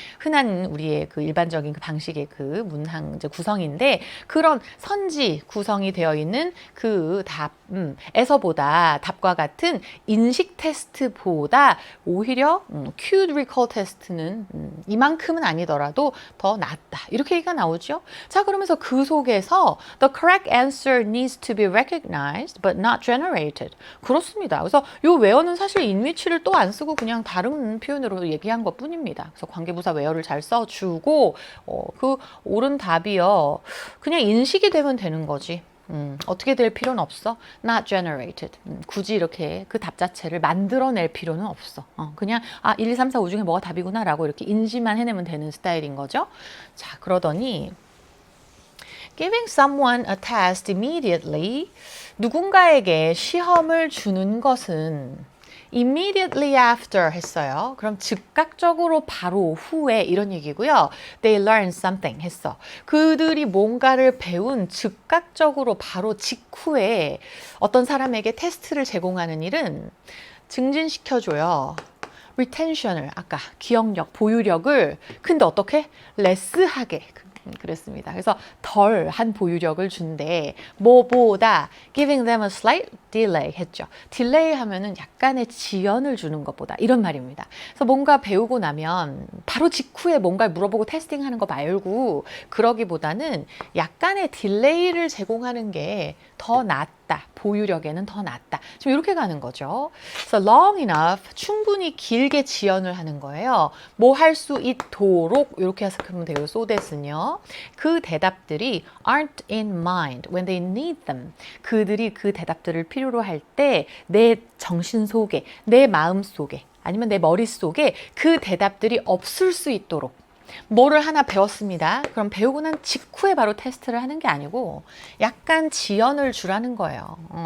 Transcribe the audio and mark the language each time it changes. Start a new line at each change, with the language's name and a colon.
Korean: 흔한 우리의 그 일반적인 그 방식의 그 문항 이제 구성인데 그런 선지 구성이 되어 있는 그 답에서보다 답과 같은 인식 테스트보다 오히려 cued recall 테스트는 이만큼은 아니더라도 더 낫다. 이렇게 얘기가 나오죠. 자, 그러면서 그 속에서
English: the correct answer needs to be recognized but not generated.
Korean: 그렇습니다. 그래서 요 where는 사실 in which를 또 안 쓰고 그냥 다른 표현으로 얘기한 것 뿐입니다. 그래서 관계부사 where를 잘 써주고 그 옳은 답이요. 그냥 인식이 되면 되는 거지. 어떻게 될 필요는 없어.
English: Not generated.
Korean: 굳이 이렇게 그 답 자체를 만들어낼 필요는 없어. 그냥 1, 2, 3, 4, 5 중에 뭐가 답이구나 라고 이렇게 인지만 해내면 되는 스타일인 거죠. 자, 그러더니
English: Giving someone a test immediately
Korean: 누군가에게 시험을 주는 것은
English: immediately after
Korean: 했어요. 그럼 즉각적으로 바로 후에 이런 얘기고요.
English: They learned something
Korean: 했어. 그들이 뭔가를 배운 즉각적으로 바로 직후에 어떤 사람에게 테스트를 제공하는 일은 증진시켜줘요. retention을 아까 기억력, 보유력을 근데 어떻게? 레스하게 그랬습니다. 그래서 덜한 보유력을 준대. 뭐보다
English: giving them a slight delay
Korean: 했죠. 딜레이 하면은 약간의 지연을 주는 것보다 이런 말입니다. 그래서 뭔가 배우고 나면 바로 직후에 뭔가를 물어보고 테스팅하는 거 말고 그러기보다는 약간의 딜레이를 제공하는 게 더 낫다. 보유력에는 더 낫다. 지금 이렇게 가는 거죠. 그래서
English: long enough
Korean: 충분히 길게 지연을 하는 거예요. 뭐 할 수 있도록 이렇게 해석하면 돼요. so that은요. 그 대답들이
English: aren't in mind when they need them.
Korean: 그들이 그 대답들을 필요로 할 때 내 정신 속에, 내 마음 속에 아니면 내 머릿속에 그 대답들이 없을 수 있도록 뭐를 하나 배웠습니다. 그럼 배우고 난 직후에 바로 테스트를 하는 게 아니고 약간 지연을 주라는 거예요.